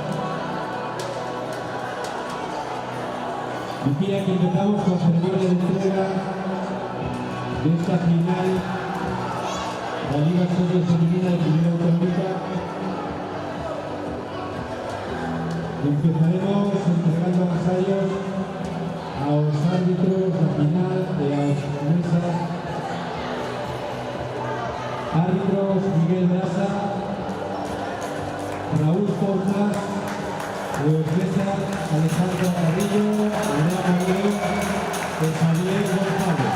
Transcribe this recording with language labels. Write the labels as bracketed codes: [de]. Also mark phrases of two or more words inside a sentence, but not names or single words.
[es] Decía que empezamos con ceremonia de entrega de esta final de la Liga Social Femenina de Primera Autonómica. [gl] Empezaremos entregando agasallos a los árbitros da final e aos mesas. [es] Árbitros Miguel Brasa, Raúl Portas, los mesas Alejandro Carrillo, Leonardo Miguel e Xavier González.